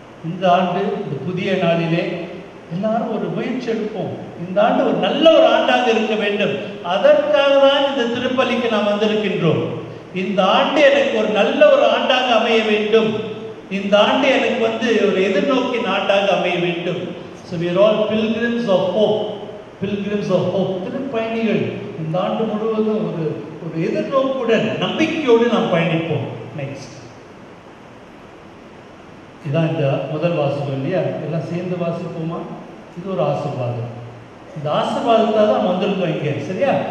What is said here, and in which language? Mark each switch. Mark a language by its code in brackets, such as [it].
[ta] இந்த ஆண்டு, இந்த புதிய நாளிலே எல்லாரும் ஒரு முயற்சி எடுப்போம். இந்த ஆண்டு ஒரு நல்ல ஒரு ஆண்டாக இருக்க வேண்டும். அதற்காக தான் இந்த திருப்பலிக்கு நாம் வந்திருக்கின்றோம். இந்த ஆண்டு எனக்கு ஒரு நல்ல ஒரு ஆண்டாக அமைய வேண்டும். இந்த ஆண்டு எனக்கு ஒரு எதிர்நோக்கின் ஆண்டாக அமைய வேண்டும். [en] So we are all pilgrims of hope. Pilgrims of hope. திருப்பயணிகள். [ta] இந்த ஆண்டு முழுவதும் ஒரு எதிர்நோக்குடன், நம்பிக்கையோடு நாம் பயணிப்போம். நெக்ஸ்ட், இதான் இந்த முதல் வாசகம் இல்லையா? எல்லாம் சேர்ந்து வாசிப்போமா? இது ஒரு ஆசீர்வாதம். இந்த ஆசீர்வாதத்தை தான் வந்திருக்கோம் இங்கே, சரியா?